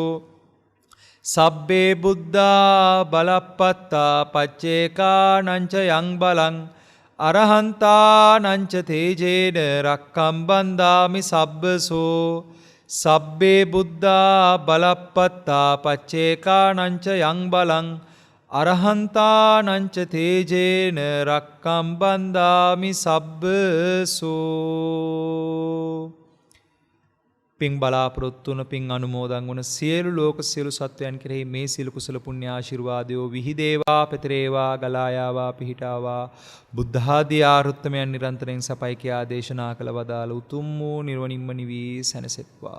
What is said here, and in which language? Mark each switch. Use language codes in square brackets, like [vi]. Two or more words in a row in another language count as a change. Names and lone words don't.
[pi] සබ්බේ බුද්ධා බලප්පත්තා පච්චේකානංච යං බලං අරහන්තානංච තේජේන රක්කම් බන්දාමි සබ්බසෝ. සබ්බේ බුද්ධා බලප්පත්තා පච්චේකානංච යං බලං අරහන්තානංච තේජේන රක්කම් බන්දාමි සබ්බසෝ. [si] පින් බලාපොරොත්තු වන පින් අනුමෝදන් වන සියලු ලෝක සියලු සත්වයන් කෙරෙහි මේ සියලු කුසල පුණ්‍ය ආශිර්වාදයෝ විහිදේවා පැතිරේවා ගලායාවා පිහිටාවා. බුද්ධ ආදී ආරුත්තමයන් නිරන්තරයෙන් සපයි කියා දේශනා කළ වදාළ උතුම් වූ නිර්වනින්ම නිවී සැනසෙත්වා.